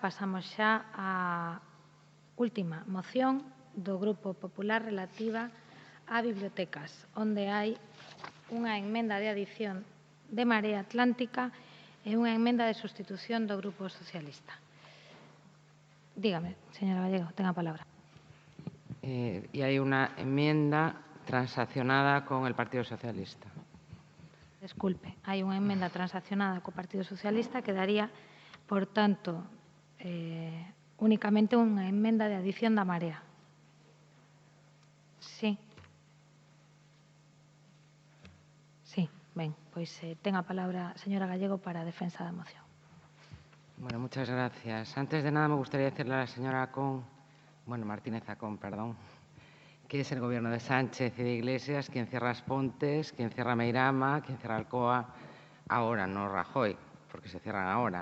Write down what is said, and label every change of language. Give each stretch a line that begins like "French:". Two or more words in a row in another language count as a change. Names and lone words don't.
Galician: Pasamos xa á última moción do Grupo Popular relativa a bibliotecas, onde hai unha emenda de adición de Marea Atlántica e unha emenda de sustitución do Grupo Socialista. Dígame, señora Gallego, ten a palabra.
Spanish: Y hay una enmienda transaccionada con el Partido Socialista.
Galician: Desculpe, hai unha emenda transaccionada co Partido Socialista que daría, por tanto, únicamente unha emenda de adición da Marea. Sí. Sí, ben, pois ten a palabra a señora Gallego para a defensa da moción.
Spanish: Bueno, muchas gracias. Antes de nada me gustaría decirle a la señora Martínez Acón, perdón, que es el gobierno de Sánchez y de Iglesias quien cierra Aspontes, quien cierra Meirama, quien cierra Alcoa, ahora, no Rajoy, porque se cierran ahora.